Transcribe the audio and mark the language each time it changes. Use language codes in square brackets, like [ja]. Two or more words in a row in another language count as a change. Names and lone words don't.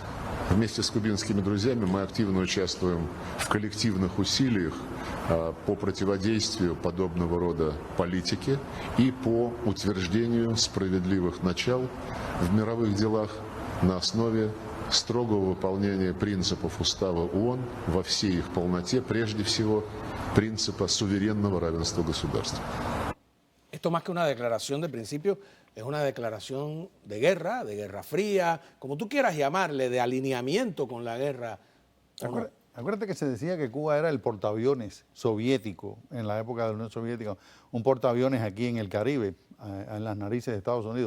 [ru] Вместе с кубинскими друзьями мы активно участвуем в коллективных усилиях по противодействию подобного рода политике и по утверждению справедливых начал в мировых делах на основе строгого выполнения принципов Устава ООН во всей их полноте, прежде всего принципа суверенного равенства государств. [es] Esto, más que una declaración de principio, es una declaración de guerra fría, como tú quieras llamarle, de alineamiento con la guerra. Acuérdate que se decía que Cuba era el portaaviones soviético en la época de la Unión Soviética, un portaaviones aquí en el Caribe, en las narices de Estados Unidos.